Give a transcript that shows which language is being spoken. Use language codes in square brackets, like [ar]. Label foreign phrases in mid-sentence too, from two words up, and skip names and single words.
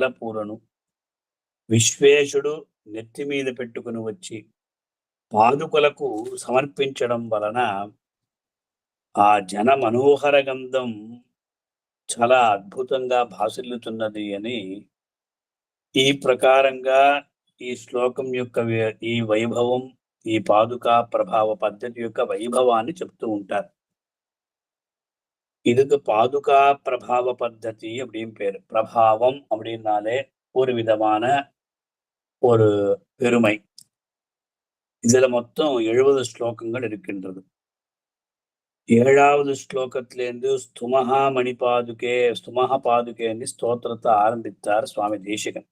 [te] పూలను విశ్వేశుడు నెత్తి మీద పెట్టుకుని వచ్చి పాదుకలకు సమర్పించడం వలన ఆ జన మనోహర గంధం చాలా అద్భుతంగా భాసిల్లుతున్నది అని ఈ ప్రకారంగా ఈ శ్లోకం యొక్క ఈ వైభవం, ఈ పాదుకా ప్రభావ పద్ధతి యొక్క వైభవాన్ని చెప్తూ ఉంటారు. [ta] இதுக்கு பாதுகா பிரபாவ பద్ధதி அப்படின்னு பேரு. பிரபாவம் அப்படின்னாலே ஒரு விதமான ஒரு பெருமை. இதுல மொத்தம் 70 ஸ்லோகங்கள் இருக்கின்றது. 7வது ஸ்லோகத்திலேருந்து ஸ்துமஹா மணிபாதுகே ஸ்துமஹ பாதுகேன்னு ஸ்தோத்திரத்தை ஆரம்பித்தார் சுவாமி தேசிகன்.